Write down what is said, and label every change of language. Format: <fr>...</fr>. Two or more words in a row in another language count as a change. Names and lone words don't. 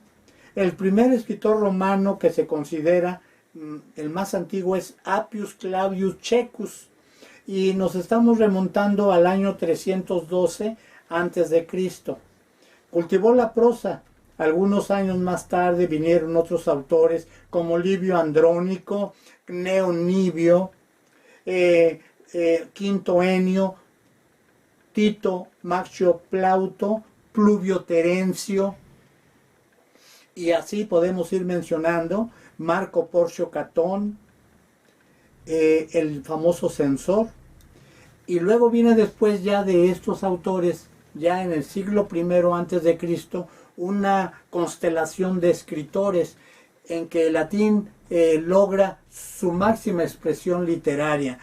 <es>El primer escritor romano que se considera el más antiguo es Appius Claudius Checus, y nos estamos remontando al año 312 antes de Cristo. Cultivó la prosa. Algunos años más tarde vinieron otros autores como Livio Andrónico, Cneo Nibio, Quinto Enio, Tito Maxio Plauto, Pluvio Terencio, y así podemos ir mencionando Marco Porcio Catón, el famoso censor. Y luego viene después ya de estos autores, ya en el siglo I antes de Cristo, una constelación de escritores en que el latín logra su máxima expresión literaria.</es>